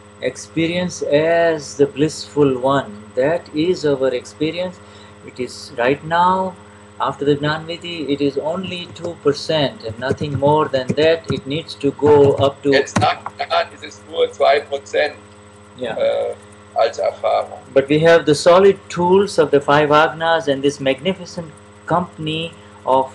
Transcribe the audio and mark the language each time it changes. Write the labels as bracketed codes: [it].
[en] Experience as the blissful one. That is our experience. It is right now, after the Gnanvidhi, it is only 2% and nothing more than that. It needs to go up to... [de] Jetzt nach Gnan ist es nur 2%. [en] Yeah. [de] Als Erfahrung. [en] But we have the solid tools of the 5 Agnas and this magnificent company of